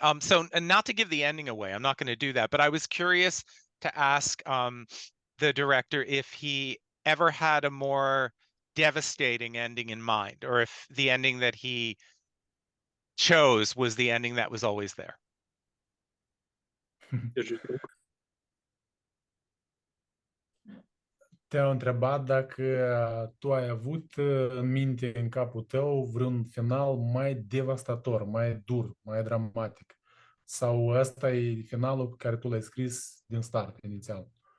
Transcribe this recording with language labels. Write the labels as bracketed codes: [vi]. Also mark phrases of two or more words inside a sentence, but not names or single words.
[en] So, and not to give the ending away, I'm not going to do that, but I was curious to ask the director if he ever had a more devastating ending in mind, or if the ending that he chose was the ending that was always there. [ro] Te-au întrebat dacă tu ai avut în minte, în capul tău, vreun final mai devastator, mai dur, mai dramatic. Sau ăsta e finalul pe care tu l-ai scris din start, inițial.